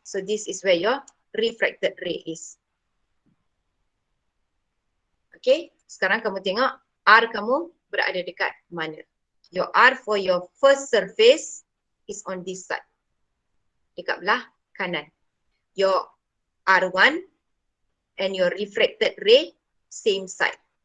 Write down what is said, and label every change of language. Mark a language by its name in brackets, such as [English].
[English] So this is where your refracted ray is. [Malay] Okay, sekarang kamu tengok R kamu berada dekat mana. [English] Your R for your first surface is on this side. [Malay] Dekat belah kanan. [English] Your R1 and your refracted ray same side.